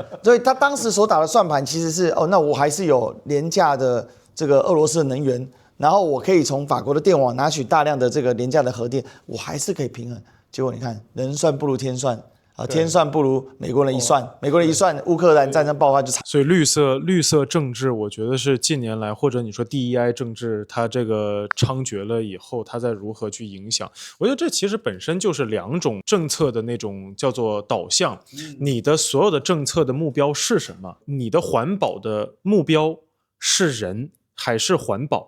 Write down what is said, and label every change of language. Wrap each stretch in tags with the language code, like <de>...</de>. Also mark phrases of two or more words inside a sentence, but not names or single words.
<zh>所以他當時所打的算盤其實是那我還是有廉價的這個俄羅斯的能源，然後我可以從法國的電網拿取大量的這個廉價的核電，我還是可以平衡。結果你看，人算不如天算。天算不如美國人一算，美國人一算，烏克蘭戰爭爆發就慘。所以綠色政治，我覺得是近年來或者你說 DEI 政治，它這個猖獗了以後，它在如何去影響？我覺得這其實本身就是2種政策的那種叫做導向。你的所有的政策的目標是什麼？你的環保的目標是人還是環保？</zh>